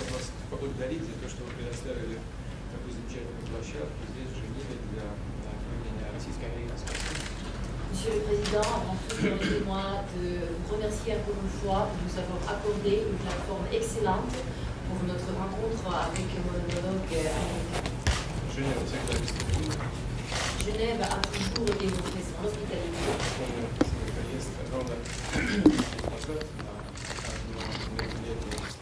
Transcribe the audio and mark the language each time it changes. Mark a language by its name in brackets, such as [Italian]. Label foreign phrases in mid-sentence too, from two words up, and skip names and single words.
[Russian] вас поблагодарить за то, что вы предоставили такую замечательную площадку здесь, в Женеве, для проведения российско-американской. [French] Monsieur le Président, avant tout, permettez-moi de vous remercier encore une fois de nous avoir accordé une plateforme excellente pour notre rencontre avec mon homologue américain. [Russian] Женева всегда гостеприимна. [French] Genève a toujours été montrée son hospitalité. [Russian] Помню свой приезд ровно назад на мероприятие.